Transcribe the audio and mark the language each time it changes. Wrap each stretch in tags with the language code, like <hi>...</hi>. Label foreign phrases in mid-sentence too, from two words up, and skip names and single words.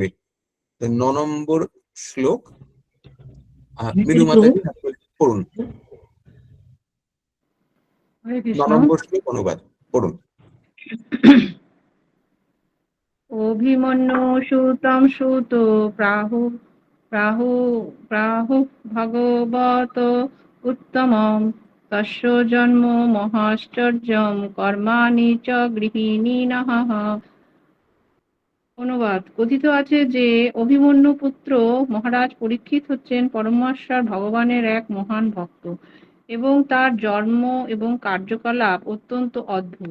<bn>9 নম্বর শ্লোক মিরু মাতাজি পড়ুন। হরে 9 কৃষ্ণ। নম্বর শ্লোক অনুবাদ পড়ুন।</bn> <sa>অভিমন্যু সুতম সুত প্রাহু প্রাহু প্রাহু ভগবত উত্তমম তস্য জন্ম মহাশ্চর্যম কর্মাণি চ গৃহিণীনঃ।</sa> <bn>অনুবাদ: কথিত আছে যে অভিমন্যু পুত্র মহারাজ পরীক্ষিত হচ্ছেন পরমেশ্বর ভগবানের এক মহান ভক্ত এবং তার জন্ম এবং কার্যকলাপ অত্যন্ত অদ্ভুত।</bn>